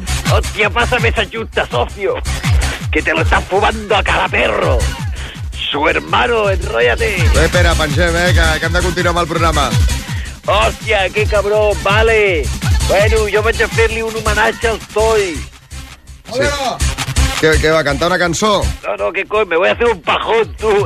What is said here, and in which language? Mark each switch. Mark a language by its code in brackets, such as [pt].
[es] Hòstia, pásame esa chuta, socio, que te lo estás fumando a cada perro. Su hermano, enróllate. [ca] Bé, Pere, pengem, que hem de continuar amb el programa. [es] Hòstia, que cabrón, vale. [ca] Bueno, jo vaig a fer-li un homenatge al Toy. Sí. [es] ¿Qué va a cantar una canción? No, ¿qué coño? Me voy a hacer un pajón, tú.